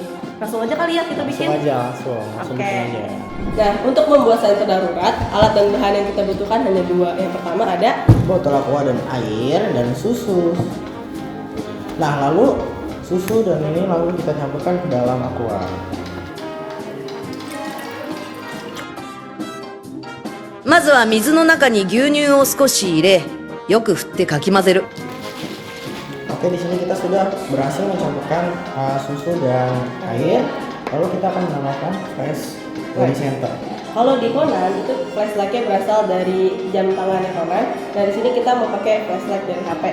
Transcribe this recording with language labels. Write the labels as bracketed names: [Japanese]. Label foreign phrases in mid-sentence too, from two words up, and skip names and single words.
[Indonesian] Langsung aja kali ya kita bikin. Langsung Oke. bikin aja. Nah, untuk membuat senter darurat, alat dan bahan yang kita butuhkan hanya dua. Yang pertama ada botol aqua dan air dan susu. Nah, lalu susu dan ini lalu kita campurkan ke dalam aqua. [Japanese] まずは水の中に牛乳を少し入れ、よく振ってかき混ぜる。 [Indonesian] Oke, di sini kita sudah berhasil mencampurkan susu dan air. Lalu kita akan menambahkan flash dari center. Kalau di Conan itu flashlightnya berasal dari jam tangannya Conan. Nah, di sini kita mau pakai flashlight dari HP.